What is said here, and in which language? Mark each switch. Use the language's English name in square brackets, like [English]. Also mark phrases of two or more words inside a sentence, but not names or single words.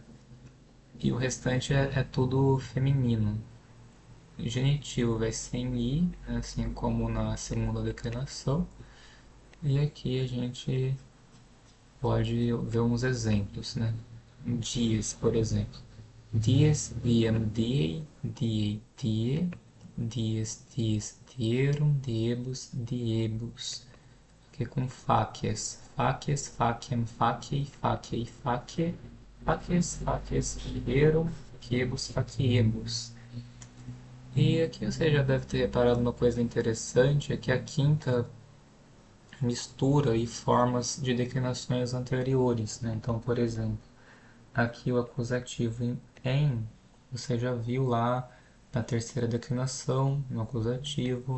[Portuguese] E o restante é tudo feminino. O genitivo vai ser em i, né, assim como na segunda declinação. E aqui a gente pode ver uns exemplos, né? Dias, por exemplo. [Latin] Dies, diem, diei, diei, die, dies, dies, dierum, diebus, diebus. [Portuguese] Aqui com [Latin] fácies, facies, faciem, faciei, faciei, facie, facies, facies, fierum, fiebus, faciebus. [Portuguese] E aqui você já deve ter reparado uma coisa interessante, é que a quinta mistura e formas de declinações anteriores, né? Então, por exemplo, aqui o acusativo em, você já viu lá na terceira declinação, no acusativo.